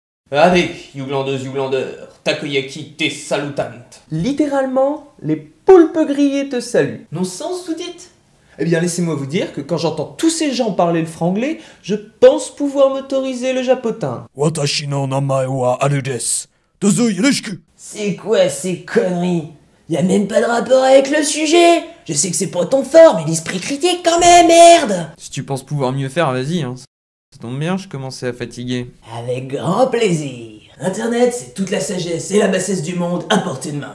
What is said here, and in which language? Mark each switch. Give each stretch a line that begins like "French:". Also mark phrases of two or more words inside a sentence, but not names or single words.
French: Allez, youglandeuse, youglandeur, takoyaki te salutant. Littéralement, les poulpes grillés te saluent. Non sens, vous dites? Eh bien, laissez-moi vous dire que quand j'entends tous ces gens parler le franglais, je pense pouvoir m'autoriser le japotin.
Japanese: 私の名前はアルです。どうぞよろしく.
French: C'est quoi ces conneries? Y a même pas de rapport avec le sujet. Je sais que c'est pas ton fort, mais l'esprit critique quand même, merde. Si tu penses pouvoir mieux faire, vas-y, hein. Ça tombe bien, je commençais à fatiguer. Avec grand plaisir. Internet, c'est toute la sagesse et la bassesse du monde à portée de main.